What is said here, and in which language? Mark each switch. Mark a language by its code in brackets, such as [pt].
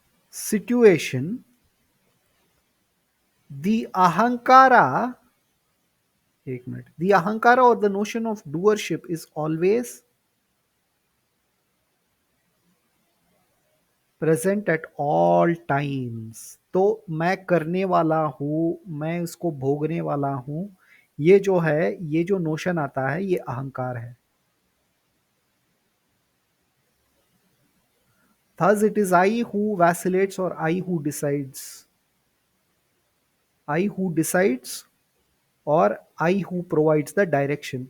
[en] situation, the ahankara, [hi] एक minute, [en] the ahankara or the notion of doership is always present at all times. [hi] तो मैं करने वाला हूं, मैं इसको भोगने वाला हूं, ये जो है, ये जो नोशन आता है ये अहंकार है। [en] Thus it is I who vacillates or I who decides, I who decides और I who provides the direction।